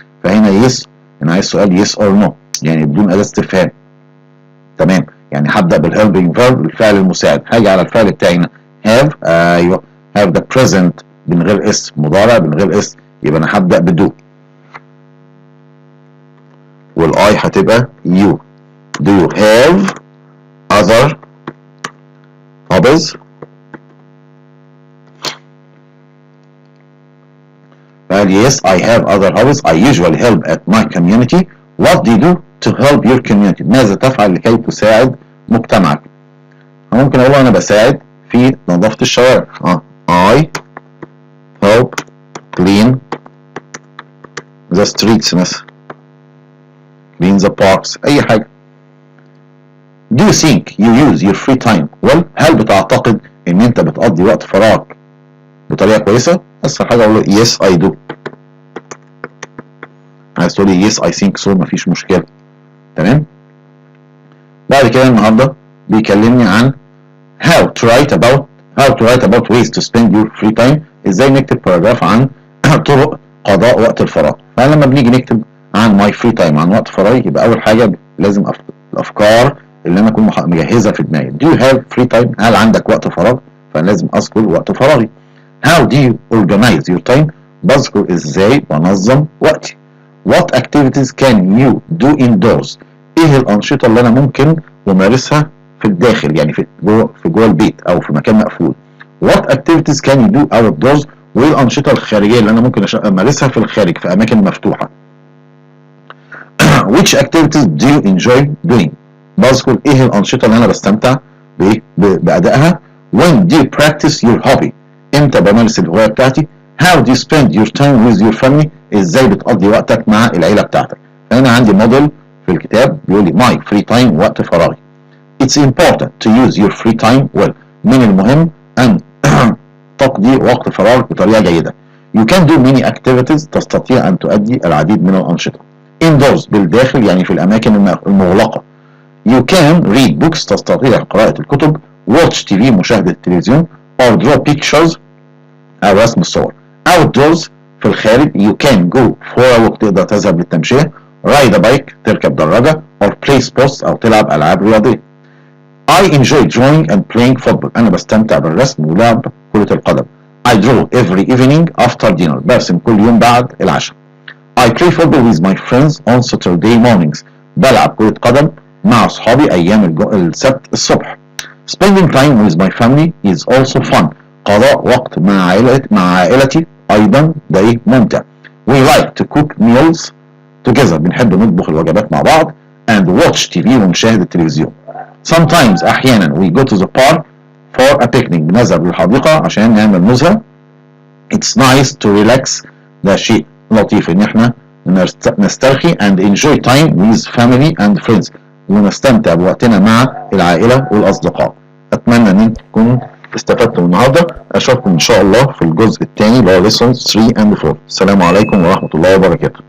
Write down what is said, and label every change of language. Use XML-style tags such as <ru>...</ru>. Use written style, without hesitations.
<ar>فهنا yes أنا عايز سؤال</ar> <en>yes or no،</en> <ar>يعني بدون أداة استفهام. تمام، يعني هبدأ بالhelping verb، الفعل المساعد، هاجي على الفعل بتاعي هنا have، أيوة</ar> <en>have the present</en> <ar>من غير اس، مضارع من غير اس، يبقى أنا هبدأ بدو، والاي هتبقى you.</ar> <en>Do you have other hobbies؟</en> <ar>قال</ar> <en>yes I have other hobbies I usually help at my community. What do you do to help your community؟</en> <ar>ماذا تفعل لكي تساعد مجتمعك؟ ممكن اقول انا بساعد في نظافة الشوارع،</ar> <en>I help clean the streets مثلا، clean the parks،</en> <ar>اي حاجة.</ar> <en>Do you think you use your free time well؟</en> <ar>هل بتعتقد ان انت بتقضي وقت فراغك بطريقة كويسة؟ اسهل حاجه اقول له</ar> <en>yes I do.</en> <ar>عايز تقول لي</ar> <en>yes I think so</en> <ar>مفيش مشكله. تمام. بعد كده النهارده بيكلمني عن</ar> <en>how to write about ways to spend your free time.</en> <ar>ازاي نكتب باراجراف عن طرق قضاء وقت الفراغ. فلما بنيجي نكتب عن</ar> <en>my free time</en> <ar>عن وقت فراغي يبقى اول حاجه لازم الافكار اللي انا اكون مجهزها في دماغي.</ar> <en>do you have free time؟</en> <ar>هل عندك وقت فراغ؟ فلازم اذكر وقت فراغي.</ar> <en>how do you organize your time؟</en> <ar>بذكر ازاي بنظم وقتي.</ar> <en>what activities can you do indoors؟</en> <ar>ايه الانشطه اللي انا ممكن امارسها في الداخل، يعني في جوه البيت او في مكان مقفول.</ar> <en>what activities can you do outdoors؟</en> <ar>وايه الانشطه الخارجيه اللي انا ممكن امارسها في الخارج في اماكن مفتوحه.</ar> <en>which activities do you enjoy doing؟</en> <ar>بذكر ايه الانشطه اللي انا بستمتع بادائها.</ar> <en>when do you practice your hobby؟</en> <ar>امتى بمارس الهوايه بتاعتي.</ar> <en>how do you spend your time with your family؟</en> <ar>ازاي بتقضي وقتك مع العيله بتاعتك. فانا عندي موديل في الكتاب بيقول لي</ar> <en>my free time</en> <ar>وقت فراغي.</ar> <en>it's important to use your free time well.</en> <ar>من المهم ان تقضي وقت فراغ بطريقه جيده.</ar> <en>you can do many activities.</en> <ar>تستطيع ان تؤدي العديد من الانشطه. indoors بالداخل يعني في الاماكن المغلقه.</ar> <en>you can read books.</en> <ar>تستطيع قراءه الكتب.</ar> <en>watch TV</en> <ar>مشاهده التلفزيون.</ar> <en>or draw pictures</en> <ar>او رسم الصور.</ar> <en>outdoors</en> <ar>في الخارج</ar> <en>you can go for a walk.</en> <ar>تقدر تذهب للتمشيه.</ar> <en>ride a bike</en> <ar>تركب دراجه.</ar> <en>or play sports</en> <ar>او تلعب العاب رياضيه.</ar> <en>I enjoy drawing and playing football.</en> <ar>أنا بستمتع بالرسم ولعب كرة القدم.</ar> <en>I draw every evening after dinner.</en> <ar>برسم كل يوم بعد العشاء.</ar> <en>I play football with my friends on Saturday mornings.</en> <ar>بلعب كرة قدم مع أصحابي أيام السبت الصبح.</ar> <en>Spending time with my family is also fun.</en> <ar>قضاء وقت مع عائلتي أيضا ده ممتع.</ar> <en>We like to cook meals together.</en> <ar>بنحب نطبخ الوجبات مع بعض.</ar> <en>And watch TV</en> <ar>ونشاهد التلفزيون.</ar> <en>Sometimes أحيانا we go to the park for a picnic.</en> <ar>بنذهب للحديقة عشان نعمل نزهة.</ar> <en>It's nice to relax.</en> <ar>ده شيء لطيف إن إحنا نسترخي</ar> <en>and enjoy time with family and friends.</en> <ar>ونستمتع بوقتنا مع العائلة والأصدقاء. أتمنى إن تكونوا استفدتوا النهاردة. أشوفكم إن شاء الله في الجزء الثاني اللي هو</ar> <en>lessons 3 and 4.</en> <ar>السلام عليكم ورحمة الله وبركاته.</ar>